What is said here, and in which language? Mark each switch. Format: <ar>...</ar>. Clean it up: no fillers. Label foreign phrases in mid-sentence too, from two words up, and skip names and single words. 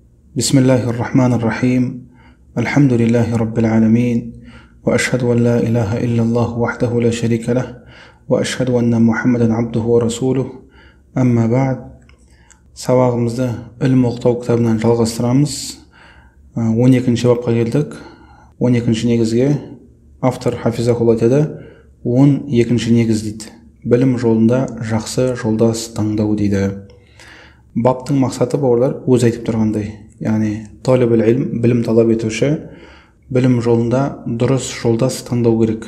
<ar>بسم الله الرحمن الرحيم الحمد لله رب العالمين وأشهد أن لا إله إلا الله وحده لا شريك له وأشهد أن محمدا عبده ورسوله أما بعد.</ar> <kk>Сабағымызды ілім оқыту кітабынан жалғастырамыз. 12-ші бапқа келдік. 12-ші негізге автор Хафизахулла айтады, 12-ші негіз дейді. Білім жолында жақсы жолдас таңдау дейді. Баптың мақсаты бауырлар өз айтып тұрғандай, яғни</kk> <ar>طالب العلم,</ar> <kk>білім талап етуші білім жолында дұрыс жолдас таңдау керек.</kk>